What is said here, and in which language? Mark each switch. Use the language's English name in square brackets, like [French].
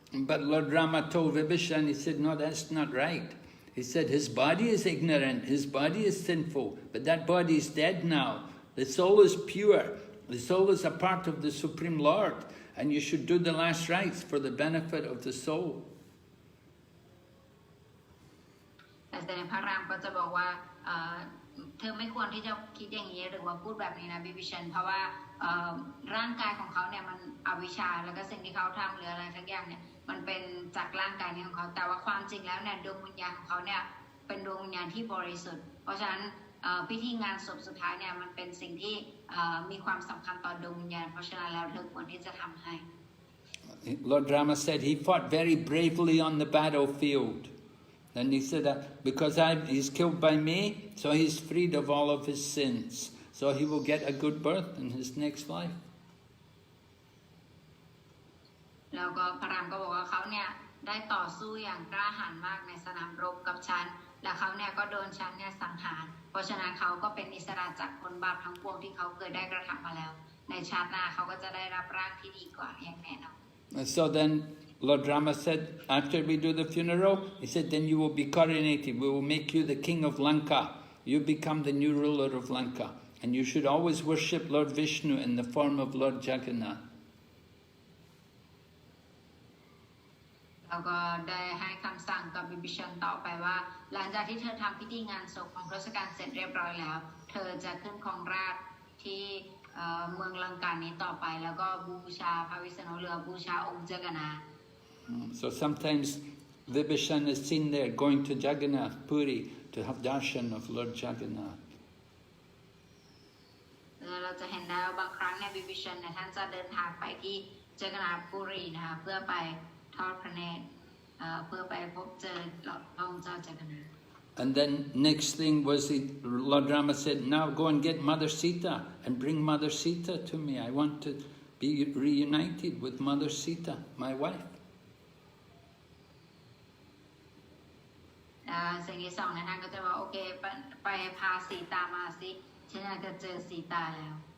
[English] But Lord Rama told Vibhishan, he said, no, that's not right. He said his body is ignorant, his body is sinful, but that body is dead now. The soul is pure. The soul is a part of the Supreme Lord, and you should do the last rites for the benefit of the soul. [Thai] แต่พระรามก็จะบอกว่าเธอไม่ควรที่จะคิดอย่างนี้หรือว่าพูดแบบนี้นะบิบิชันเพราะว่าร่างกายของเขาเนี่ยมันอวิชชาแล้วก็สิ่งที่เขาทำหรืออะไรสักอย่างเนี่ยมันเป็นจากร่างกายนี้ของเขาแต่ว่าความจริงแล้วเนี่ยดวงวิญญาณของเขาเนี่ยเป็นดวงวิญญาณที่บริสุทธิ์เพราะฉะนั้นพิธีงานศพสุดท้ายเนี่ยมันเป็นสิ่งที่มีความสำคัญต่อดวงวิญญาณเพราะฉะนั้นแล้วเธอควรที่จะทำให้ [English] Lord Rama said he fought very bravely on the battlefield. And he said that because he's killed by me, so he's freed of all of his sins. So he will get a good birth in his next life. [Thai] แล้วก็พระรามก็บอกว่าเขาเนี่ยได้ต่อสู้อย่างกล้าหาญมากในสนามรบกับฉันและเขาเนี่ยก็โดนฉันเนี่ยสังหารเพราะฉะนั้นเขาก็เป็นอิสระจากผลบาปทั้งปวงที่เขาเคยได้กระทำมาแล้วในชาติหน้าเขาก็จะได้รับร่างที่ดีกว่าอย่างแน่นอน [English] So then Lord Rama said, after we do the funeral, he said, then you will be coronated. We will make you the king of Lanka. You become the new ruler of Lanka. And you should always worship Lord Vishnu in the form of Lord Jagannath. [Thai] แล้วก็ได้ให้คำสั่งกับบิบิชันต่อไปว่าหลังจากที่เธอทำพิธีงานศพของทศกัณฐ์เสร็จเรียบร้อยแล้วเธอจะขึ้นครองราชย์ที่เมืองลังกานี้ต่อไปแล้วก็บูชาพระวิษณุหรือบูชาองค์จักรนาถ [English] So sometimes Vibhishan is seen there going to Jagannath Puri to have darshan of Lord Jagannath. [Thai] เราจะเห็นได้ว่าบางครั้งเนี่ยบิบิชันเนี่ยท่านจะเดินทางไปที่จักรนาถปุรีนะคะเพื่อไปทอดพระเนตรเพื่อไปพบเจอพระองค์เจ้าจักรนาถ [English] And then next thing was Lord Rama said, now go and get Mother Sita and bring Mother Sita to me. I want to be reunited with Mother Sita, my wife. [Thai] สิ่งที่สองนะท่านก็จะว่าโอเคไปพาสีตามาสิฉันอยากจะเจอสีตาแล้ว